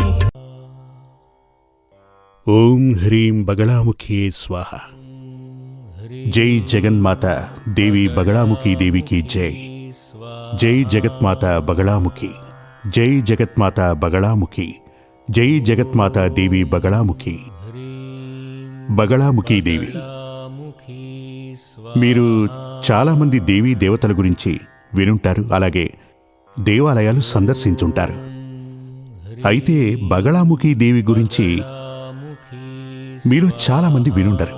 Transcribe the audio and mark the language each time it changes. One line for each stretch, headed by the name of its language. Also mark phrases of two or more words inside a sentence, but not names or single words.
Sanskrit: ओम ह्रीं बगलामुखी स्वाहा।
Hindi: जय जगन्माता देवी बगलामुखी देवी की जय। जय जगत्माता बगलामुखी, जय जगत्माता बगलामुखी, जय जगत्माता देवी बगलामुखी।
Telugu: బగళాముఖి దేవి. మీరు చాలామంది దేవీ దేవతల గురించి వినుంటారు, అలాగే దేవాలయాలు సందర్శించుంటారు. అయితే బగళాముఖి దేవి గురించి మీరు చాలామంది వినుండరు.